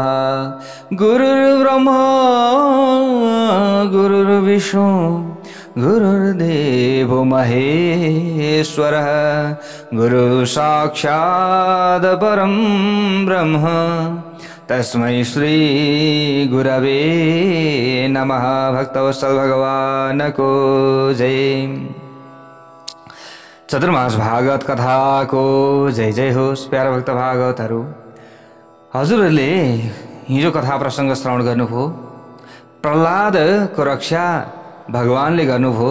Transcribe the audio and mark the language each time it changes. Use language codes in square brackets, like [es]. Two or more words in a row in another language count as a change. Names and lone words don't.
[sa] गुरुर्ब्रह्मा गुरुर्विष्णु गुरुर्देवो महेश्वरः गुरुसाक्षात् परं ब्रह्म तस्मै श्री गुरवे नमः। [ne] भक्तवत्सल भगवान को जय। चतुर्मास भागवत कथा को जय जय होस्। प्यारा भक्त भागवतहरू, हजुरहरूले हिजो कथा प्रसंग श्रवण गर्नुभयो। प्रहलादको रक्षा भगवानले गर्नुभयो।